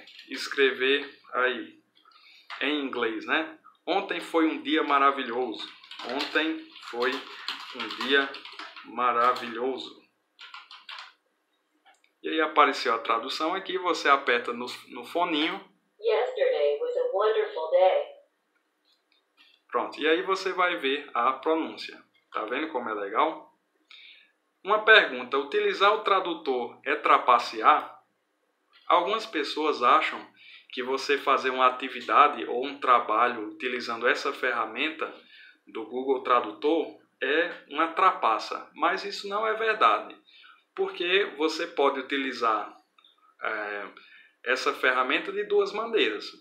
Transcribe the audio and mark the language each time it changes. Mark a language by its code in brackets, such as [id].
[pt] escrever aí em inglês, né? Ontem foi um dia maravilhoso. Ontem foi um dia maravilhoso. E aí apareceu a tradução aqui, você aperta no foninho. [en] Yesterday was a wonderful day. [pt] Pronto, e aí você vai ver a pronúncia. Tá vendo como é legal? Uma pergunta, utilizar o tradutor é trapacear? Algumas pessoas acham que você fazer uma atividade ou um trabalho utilizando essa ferramenta do Google Tradutor é uma trapaça, mas isso não é verdade, porque você pode utilizar essa ferramenta de duas maneiras.